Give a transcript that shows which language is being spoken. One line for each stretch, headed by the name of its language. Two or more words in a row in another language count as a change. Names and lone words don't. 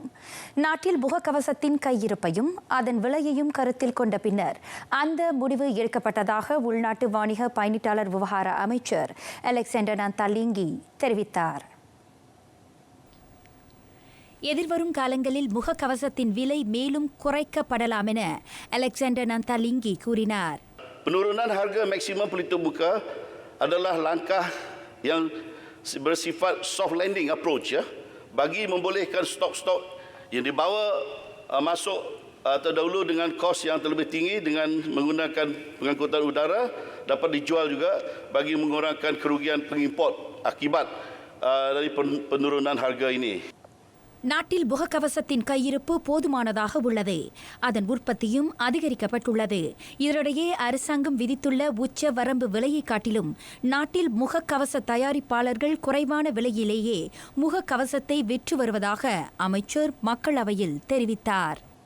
Tamil: நாட்டில் முகக்கவசத்தின் கையிருப்பையும் அதன் விலையையும் கருத்தில் கொண்ட பின்னர் அந்த முடிவு எடுக்கப்பட்டதாக உள்நாட்டு வாணிக பயணிட்டாளர் விவகார அமைச்சர் அலெக்சாண்டர் நந்தாலிங்கி தெரிவித்தார். எதிர்வரும் காலங்களில் முகக்கவசத்தின் விலை மேலும் குறைக்கப்படலாம் என அலெக்சாண்டர் நந்தாலிங்கி கூறினார்.
Malay: Penurunan harga maksimum pelitup muka adalah langkah yang bersifat
English: soft landing approach
Malay: ya, bagi membolehkan stok-stok yang dibawa masuk terdahulu dengan kos yang terlebih tinggi dengan menggunakan pengangkutan udara dapat dijual juga bagi mengurangkan kerugian pengimport akibat dari penurunan harga ini.
Tamil: நாட்டில் முகக்கவசத்தின் கையிருப்பு போதுமானதாக உள்ளது. அதன் உற்பத்தியும் அதிகரிக்கப்பட்டுள்ளது. இதனிடையே அரசாங்கம் விதித்துள்ள உச்ச வரம்பு விலையை காட்டிலும் நாட்டில் முகக்கவச தயாரிப்பாளர்கள் குறைவான விலையிலேயே முகக்கவசத்தை விற்று வருவதாக அமைச்சர் மக்களவையில் தெரிவித்தார்.